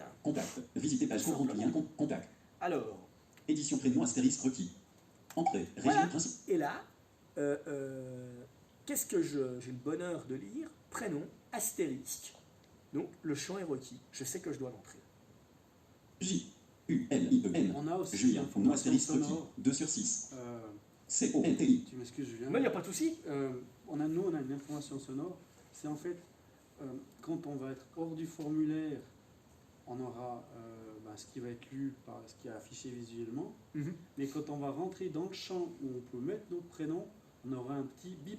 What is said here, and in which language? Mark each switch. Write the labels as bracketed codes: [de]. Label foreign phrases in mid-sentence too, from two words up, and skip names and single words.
[fr] Contact, visiter page courante, lien, contact. Alors, édition prénom astérisque requis. Entrée, région voilà. principale. Et là, qu'est-ce que j'ai le bonheur de lire? Prénom astérisque. Donc, le champ est requis. Je sais que je dois l'entrer. J-U-L-I-E-N. On a aussi Julien, un nom astérisque requis. sonore. 2 sur 6. C-O-N-T-I. Tu m'excuses, Julien. Mais il n'y a pas de souci. On a une information sonore. C'est en fait, quand on va être hors du formulaire, on aura ce qui va être lu par ce qui est affiché visuellement. Mais quand on va rentrer dans le champ où on peut mettre notre prénom, on aura un petit bip.